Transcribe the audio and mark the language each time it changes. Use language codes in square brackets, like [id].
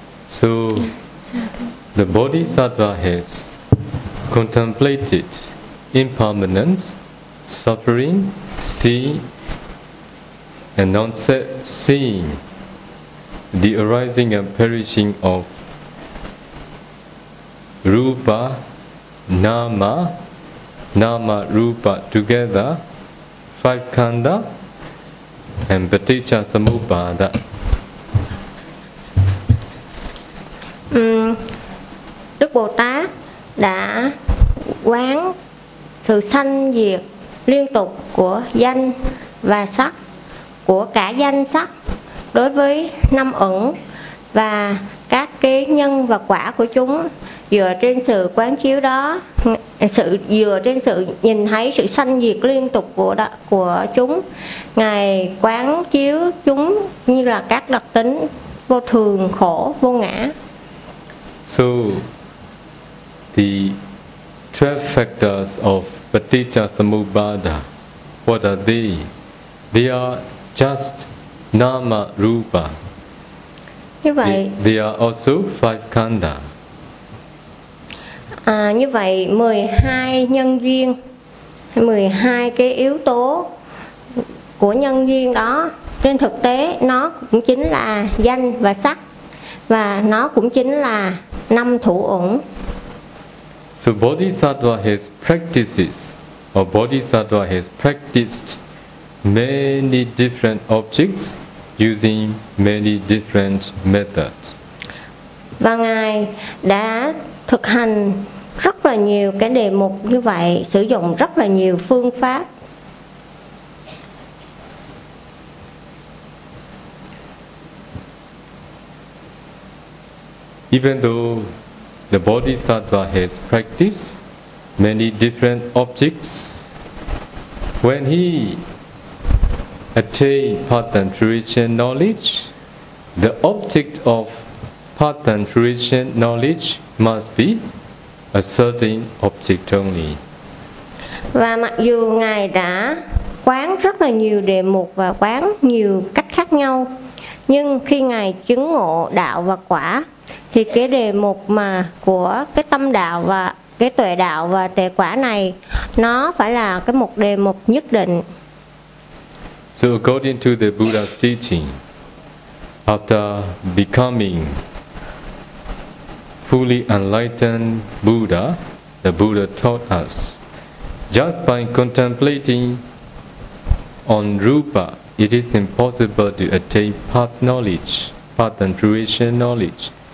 [en] So the Bodhisattva has contemplated impermanence, suffering, seeing and onset seeing, the arising and perishing of rupa, nama, nama, rupa together, five khanda and paticca samuppada. [vi] Đức Bồ Tát đã quán sự sanh diệt liên tục của danh và sắc, của cả danh sắc đối với năm ẩn và các cái nhân và quả của chúng, dựa trên sự quán chiếu đó, dựa trên sự nhìn thấy sự sanh diệt liên tục của chúng, ngài quán chiếu chúng như là các đặc tính vô thường, khổ, vô ngã. [en] So the 12 factors of paticca-samuppada, what are they? They are just nama rupa. [vi] Như vậy, [en] they are also five khanda. [vi] Như vậy 12 nhân duyên, 12 cái yếu tố của nhân duyên đó, trên thực tế nó cũng chính là danh và sắc, và nó cũng chính là năm thủ uẩn. [en] So Bodhisattva has practices, or Bodhisattva has practiced many different objects using many different methods. [vi] Và ngài đã thực hành rất là nhiều cái đề mục như vậy, sử dụng rất là nhiều phương pháp. [en] Even though the Bodhisattva has practiced many different objects, when he attained pattern fruition knowledge, the object of pattern fruition knowledge must be a certain object only. [vi] Và mặc dù ngài đã quán rất là nhiều đề mục và quán nhiều cách khác nhau, nhưng khi ngài chứng ngộ đạo và quả thì cái đề mục mà của cái tâm đạo và cái tuệ đạo và tuệ quả này, nó phải là cái một đề mục nhất định. [en] So according to the Buddha's teaching, after becoming fully enlightened Buddha, the Buddha taught us, just by contemplating on rupa, it is impossible to attain path knowledge, path and fruition knowledge.